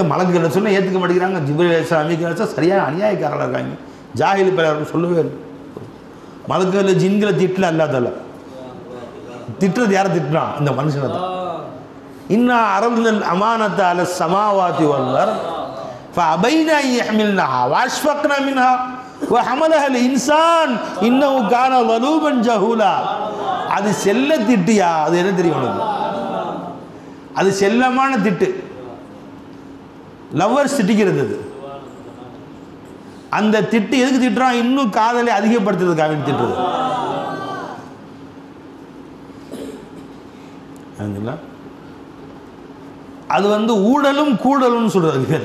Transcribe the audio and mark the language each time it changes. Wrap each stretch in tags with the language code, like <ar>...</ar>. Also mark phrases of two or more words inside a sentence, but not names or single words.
<ta>மலக்குகளை சொன்ன ஏற்றுக்க மாட்டேங்கிறாங்க. ஜிப்ரீல் அலைஹிஸ்ஸலாம் சரியாக அநியாயக்காரர்களாக இருக்காங்க. ஜாஹில் பேர் சொல்லவே இல்லை. மலக்குகளை ஜின்களை திட்டல அல்லாஹ் தஆலா. திட்டுறது யாரை திட்டினா? இந்த மனுஷனை தான்.</ta> <ar>إنا عرضنا الأمانة على السماوات والأرض فأبين أن يحملنها وأشفقن منها وحملها الانسان انه كان ظلوما جهولا.</ar> <ta>அது செல்ல திட்டியா? அது என்ன தெரியும் உனக்கு? அது செல்லமான திட்டு. லவ்வர்ஸ் திட்டிக்கிறது. அந்த திட்டு எதுக்கு திட்டுறான்? இன்னும் காதலை அதிகப்படுத்துறதுக்காக திட்டுறது. அது வந்து ஊழலும் கூடலும் சொல்றது.</ta>